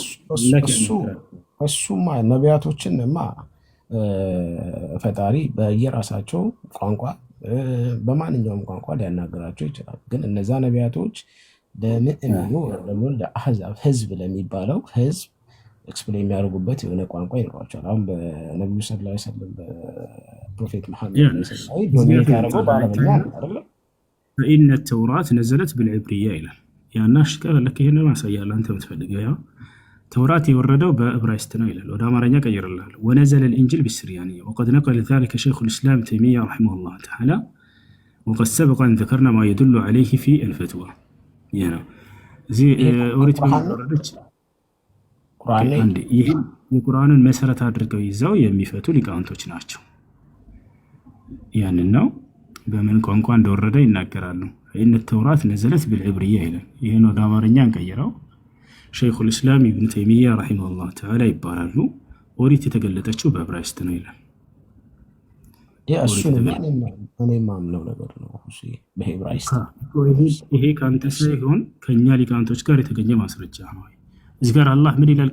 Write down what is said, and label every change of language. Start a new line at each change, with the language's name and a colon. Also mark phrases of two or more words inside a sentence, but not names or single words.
Amharic: እሱማ ነቢያቶችንማ ፈጣሪ በየራሳቸው ቋንቋ በማንኛውም ቋንቋ ሊያናገራቸው ይችላል። ግን እነዛ ነቢያቶች ለምእመኑ ደግሞ ለአህዛብ ህዝብ ለሚባለው ህዝብ ኤክስፕሌን የሚያደርጉበት የሆነ ቋንቋ ይኖራቸዋል። አሁን በነቢዩ
Arabic: صلى الله عليه وسلم
Amharic: በፕሮፌት መሐመድ ያደረገው በአረብኛ አይደለ?
Arabic: فإن التوراة نزلت بالعبرية
Amharic: ይላል። ያናሽ ከፈለክ ይሄን ማሳያለህ አንተ የምትፈልገው ያው ተውራት የወረደው በዕብራይስጥ ነው ይላል። ወደ አማርኛ ቀይርልሃል።
Arabic: ونزل الإنجيل بالسريانية وقد نقل ذلك شيخ الإسلام تيمية رحمه الله تعالى وقد سبق أن ذكرنا ما يدل عليه في الفتوى. يعني زي أوريت عندي
Amharic: ይህን የቁርአንን መሰረት አድርገው ይዘው የሚፈቱ ሊቃውንቶች ናቸው። ያንን ነው በምን ቋንቋ እንደወረደ ይናገራሉ።
Arabic: إن التوراة نزلت بالعبرية
Amharic: ይላል። ይሄን ወደ አማርኛ እንቀይረው ሸይኹል ኢስላም ኢብኑ ተይሚያ
Arabic: رحمه الله تعالى
Amharic: ይባላሉ። ኦሪት የተገለጠችው በዕብራይስጥ ነው ይላል። እኔ የማምነው ነገር ነው በዕብራይስጥ። ይሄ ከአንተ ሳይሆን ከእኛ ሊቃውንቶች ጋር የተገኘ ማስረጃ ነው። እዚህ ጋር አላህ ምን ይላል?